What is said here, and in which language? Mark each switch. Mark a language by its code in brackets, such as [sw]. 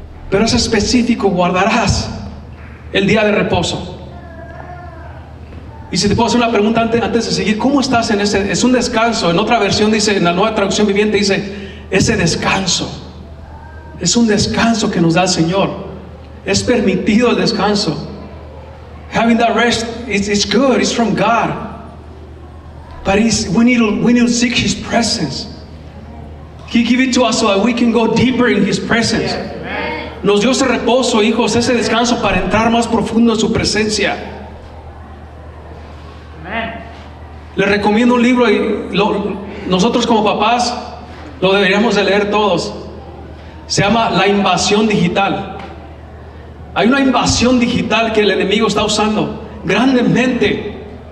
[es] Pero es específico, guardarás el día de reposo. Y si te puedo hacer una pregunta antes de seguir, ¿cómo estás en ese? Es un descanso. En otra versión dice, en la Nueva Traducción Viviente dice, ese descanso. Es un descanso que nos da el Señor. Es permitido el descanso. [en] Having that rest, it's good, it's from God. But we need to seek His presence. He gave it to us so that we can go deeper in His presence. [es] Nos dio ese reposo, hijos, ese descanso para entrar más profundo en su presencia. Les recomiendo un libro y nosotros como papás lo deberíamos de leer todos. Se llama La Invasión Digital. Hay una invasión digital que el enemigo está usando grandemente.